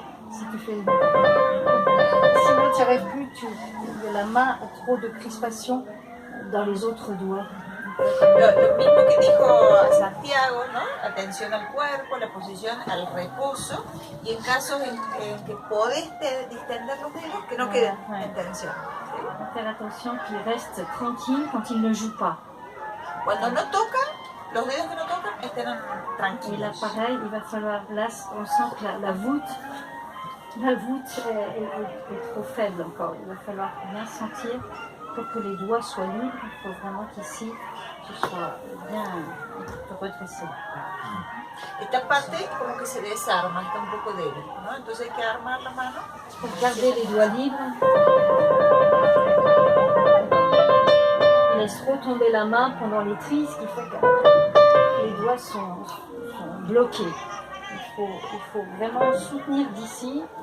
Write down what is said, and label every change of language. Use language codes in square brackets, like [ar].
[fr] Si tu fais, sinon tu n'arrives plus, la main a trop de crispation dans les autres doigts. [es] Lo mismo que dijo Santiago, ¿no? Atención al cuerpo, la posición al reposo, y en casos en que podés distender los dedos, que no queden en tensión. ¿Sí? [fr] Faire attention qu'ils restent tranquilles quand ils ne jouent pas. [es] Cuando no tocan, los dedos que no tocan estén tranquilos. [fr] Et là, pareil, il va falloir, là, on sent que la voûte est trop faible encore. Il va falloir bien sentir pour que les doigts soient libres. Il faut vraiment qu'ici, tu sois bien redressé. [es] Esta parte como que se desarma, está un poco débil, ¿no? Entonces hay que armar la mano. [fr] Pour garder les doigts libres, laisse retomber la main pendant les trilles, ce qui fait que les doigts sont bloqués. Il faut vraiment soutenir d'ici.